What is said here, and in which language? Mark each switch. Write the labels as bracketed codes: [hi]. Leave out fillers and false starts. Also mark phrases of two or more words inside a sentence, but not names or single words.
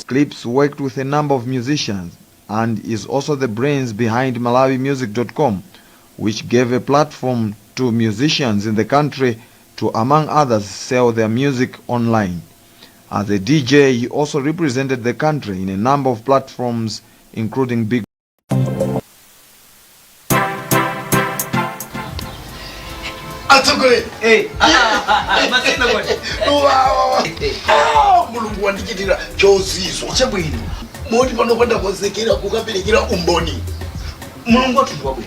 [en] Clips worked with a number of musicians and is also the brains behind MalawiMusic.com, which gave a platform to musicians in the country to, among others, sell their music online. As a DJ, he also represented the country in a number of platforms, including Big. [ny] Mulungu wandichitira chozizwa chabwino moti panokwenda konzekera kukaperekera umboni mulungu wathu wabwino.